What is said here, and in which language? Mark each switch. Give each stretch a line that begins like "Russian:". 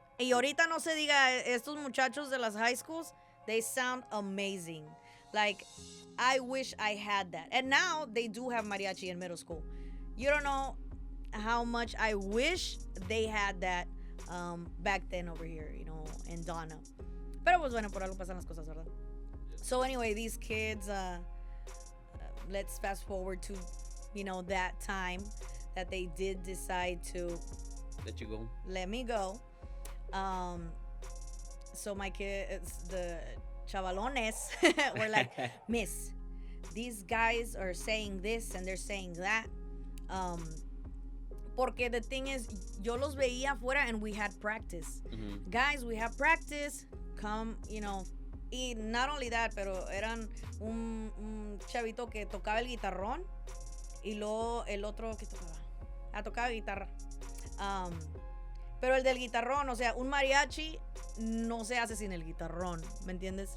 Spanish: Y ahorita no se diga, estos muchachos de las high schools, they sound amazing.
English: Like, I wish I had that. And now they do have mariachi in middle school. You don't know how much I wish they had that back then over here, in Donna.
Spanish: Pero pues bueno, por algo pasan las cosas, ¿verdad?
English: So anyway, these kids, let's fast forward to, that time that they did decide to Let you go. let me go. So my kids, the chavalones, were like, Miss, these guys are saying this and they're saying that. Porque the thing is, yo los veía afuera and we had practice. Mm-hmm. Guys, we have practice.
Spanish: Come, Y not only that, pero eran un chavito que tocaba el guitarrón y luego el otro que tocaba guitarra. Pero el del guitarrón, o sea, un mariachi no se hace sin el guitarrón, ¿me entiendes?